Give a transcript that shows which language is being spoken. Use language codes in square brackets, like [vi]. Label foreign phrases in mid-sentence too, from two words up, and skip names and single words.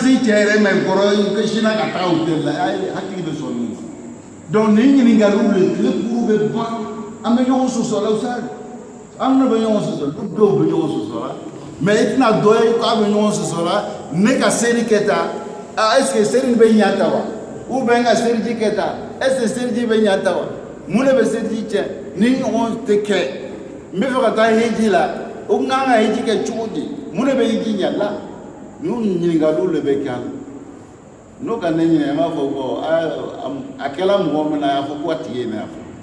[bm] se cɛ yɛrɛ ma i kɔrɔ i sinna ka taa hôtel la hakili bɛ sɔn min ma donc nin ɲininkaliw de tile kuru bɛ ban an bɛ ɲɔgɔn sɔsɔ la o sa an ne bɛ ɲɔgɔn sɔsɔ dɔw bɛ ɲɔgɔn sɔsɔ la mais i tɛna dɔ ye k'a bɛ ɲɔgɔn sɔsɔ la ne ka seli kɛ tan [fr] est ce que [bm] seli bɛ ɲa ta wa [fr] ou bien [bm] n ka seliji kɛ tan [fr] est ce que [bm] seliji bɛ ɲa ta wa mun de bɛ seliji cɛ ni ɲɔgɔn tɛ kɛ n bɛ fɛ ka taa heji la o kan ka heji kɛ cogo di mun de bɛ heji ɲa la ninnu ɲininkaliw de bɛ kɛ an na n'o ka ne ɲininka n b'a fɔ bon a kɛla mɔgɔ min na a y'a fɔ ko a tigi ye ne y'a